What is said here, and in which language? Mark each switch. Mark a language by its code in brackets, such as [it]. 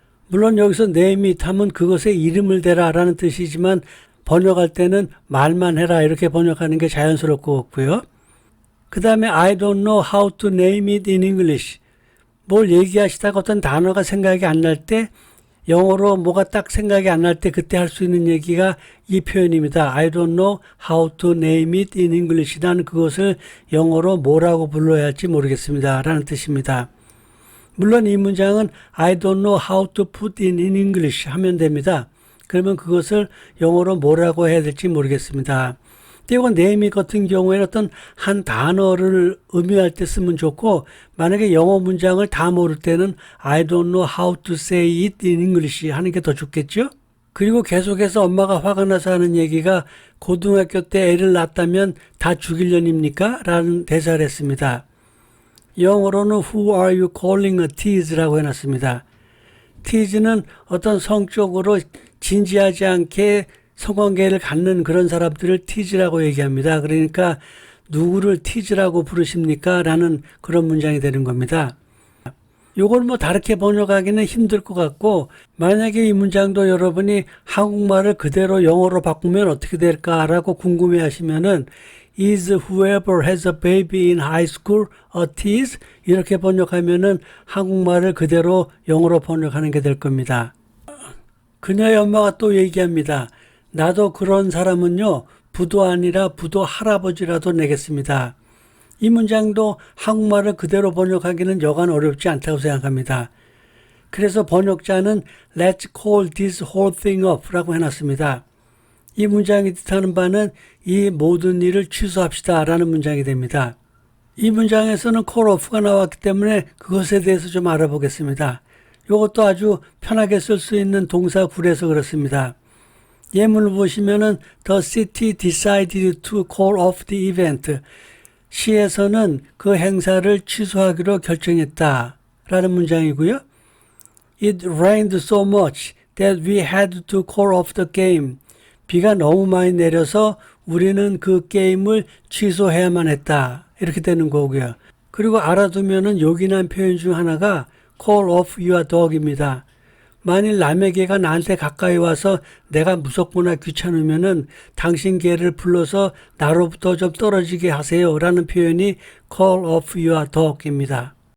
[ko] 물론 여기서 name it 하면 그것에 이름을 대라 라는 뜻이지만 번역할 때는 말만 해라 이렇게 번역하는 게 자연스러울 것 같고요. [en] 그 다음에 I don't know how to name it in English. [ko] 뭘 얘기하시다가 어떤 단어가 생각이 안 날 때 영어로 뭐가 딱 생각이 안 날 때 그때 할 수 있는 얘기가 이 표현입니다. [en] I don't know how to name it in English. [ko] 나는 그것을 영어로 뭐라고 불러야 할지 모르겠습니다. 라는 뜻입니다. 물론 이 문장은 [en] I don't know how to put in English [ko] 하면 됩니다. 그러면 그것을 영어로 뭐라고 해야 될지 모르겠습니다. 근데 이건 name 같은 경우에는 어떤 한 단어를 의미할 때 쓰면 좋고 만약에 영어 문장을 다 모를 때는 [en] I don't know how to say it in English [ko] 하는 게 더 좋겠죠? 그리고 계속해서 엄마가 화가 나서 하는 얘기가 고등학교 때 애를 낳았다면 다 죽일년입니까? 라는 대사를 했습니다. 영어로는 [en] Who are you calling a tease [ko] 라고 해놨습니다. tease는 어떤 성적으로 진지하지 않게 성관계를 갖는 그런 사람들을 tease라고 얘기합니다. 그러니까 누구를 tease라고 부르십니까? 라는 그런 문장이 되는 겁니다. 요걸 뭐 다르게 번역하기는 힘들 것 같고, 만약에 이 문장도 여러분이 한국말을 그대로 영어로 바꾸면 어떻게 될까라고 궁금해 하시면은 [en] Is whoever has a baby in high school a tease? [ko] 이렇게 번역하면은 한국말을 그대로 영어로 번역하는 게 될 겁니다. 그녀의 엄마가 또 얘기합니다. 나도 그런 사람은요, 부도 아니라 부도 할아버지라도 내겠습니다. 이 문장도 한국말을 그대로 번역하기는 여간 어렵지 않다고 생각합니다. 그래서 번역자는 [en] Let's call this whole thing off [ko] 라고 해놨습니다. 이 문장이 뜻하는 바는 이 모든 일을 취소합시다 라는 문장이 됩니다. 이 문장에서는 call off가 나왔기 때문에 그것에 대해서 좀 알아보겠습니다. 이것도 아주 편하게 쓸 수 있는 동사 구에서 그렇습니다. 예문을 보시면은 [en] The city decided to call off the event. [ko] 시에서는 그 행사를 취소하기로 결정했다 라는 문장이고요. [en] It rained so much that we had to call off the game. [ko] 비가 너무 많이 내려서 우리는 그 게임을 취소해야만 했다. 이렇게 되는 거고요. 그리고 알아두면은 요긴한 표현 중 하나가 [en] call off your dog [ko] 입니다. 만일 남의 개가 나한테 가까이 와서 내가 무섭거나 귀찮으면은 당신 개를 불러서 나로부터 좀 떨어지게 하세요 라는 표현이 [en] call off your dog [ko] 입니다.